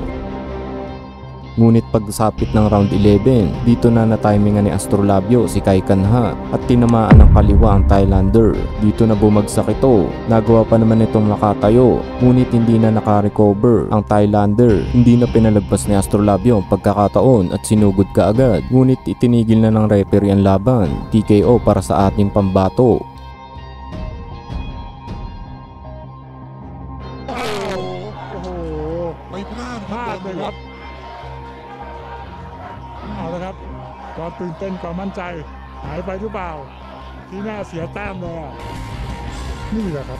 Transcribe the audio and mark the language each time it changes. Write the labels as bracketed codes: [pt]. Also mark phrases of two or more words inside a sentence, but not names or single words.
[tl] Ngunit pagsapit ng round 11, dito na natimingan ni Astrolabio si Kai Kanha at tinamaan ng kaliwa ang Thailander. Dito na bumagsak ito. Nagawa pa naman itong makatayo, ngunit hindi na nakarecover ang Thailander. Hindi na pinalagpas ni Astrolabio ang pagkakataon at sinugod kaagad. Ngunit itinigil na ng referee ang laban. TKO para sa ating pambato. [th] ไม่พลาดครับเอาละครับความตื่นเต้นความมั่นใจหายไปหรือเปล่าที่น่าเสียแต้มเลยนี่แหละครับ